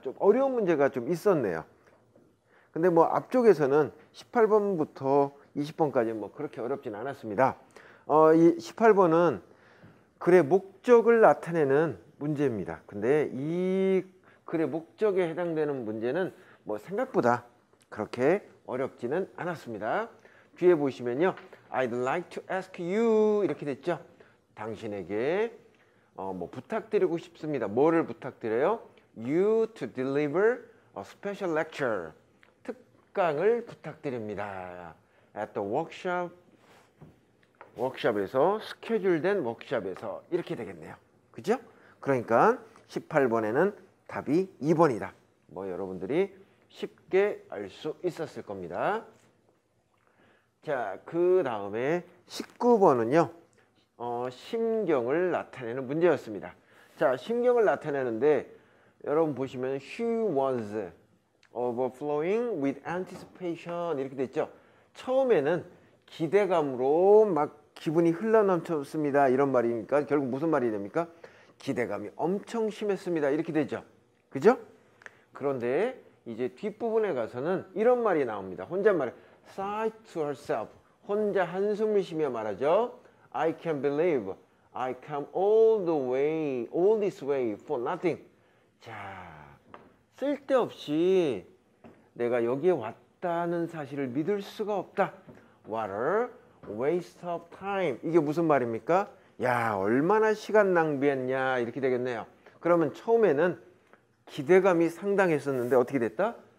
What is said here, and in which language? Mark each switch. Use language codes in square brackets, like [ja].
[ko] 좀 어려운 문제가 좀 있었네요. 근데 뭐 앞쪽에서는 18번부터 20번까지 뭐 그렇게 어렵진 않았습니다. 이 18번은 글의 목적을 나타내는 문제입니다. 근데 이 글의 목적에 해당되는 문제는 뭐 생각보다 그렇게 어렵지는 않았습니다. 뒤에 보시면요, [en] I'd like to ask you [ko] 이렇게 됐죠. 당신에게 뭐 부탁드리고 싶습니다. 뭐를 부탁드려요? [en] You to deliver a special lecture. [ko] 특강을 부탁드립니다. [en] At the workshop. [ko] 워크숍에서, 스케줄된 워크숍에서 이렇게 되겠네요. 그죠? 그러니까 18번에는 답이 2번이다. 뭐 여러분들이 쉽게 알 수 있었을 겁니다. 자, 그 다음에 19번은요. 심경을 나타내는 문제였습니다. 자, 심경을 나타내는데 여러분 보시면 [en] she was overflowing with anticipation [ko] 이렇게 됐죠. 처음에는 기대감으로 막 기분이 흘러넘쳤습니다 이런 말이니까 결국 무슨 말이 됩니까? 기대감이 엄청 심했습니다 이렇게 되죠. 그죠? 그런데 이제 뒷부분에 가서는 이런 말이 나옵니다. 혼잣말에 [en] sigh to herself, [ko] 혼자 한숨을 쉬며 말하죠. [en] I can't believe I come all this way for nothing. [ko] 자, 쓸데없이 내가 여기에 왔다는 사실을 믿을 수가 없다. [en] What a waste of time. [ko] 이게 무슨 말입니까? 야, 얼마나 시간 낭비했냐 이렇게 되겠네요. 그러면 처음에는 기대감이 상당했었는데 어떻게 됐다?